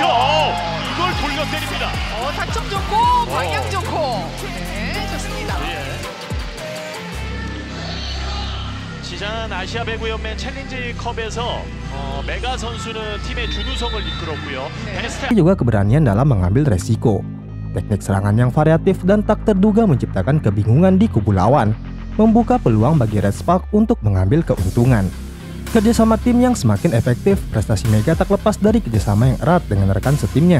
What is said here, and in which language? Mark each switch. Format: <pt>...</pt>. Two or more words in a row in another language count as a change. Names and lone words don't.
<ko>이걸 돌려 때립니다. 타점 좋고 방향 좋고. 네, 좋습니다. 지난 아시아 배구연맹 챌린지 컵에서 메가 선수는 팀의 준우승을 이끌었고요. 베스트</ko> <id>juga keberanian dalam mengambil resiko. Teknik serangan yang variatif dan tak terduga menciptakan kebingungan di kubu lawan, membuka peluang bagi Red Spark untuk mengambil keuntungan. Kerjasama tim yang semakin efektif, prestasi Mega tak lepas dari kerjasama yang erat dengan rekan setimnya.</id>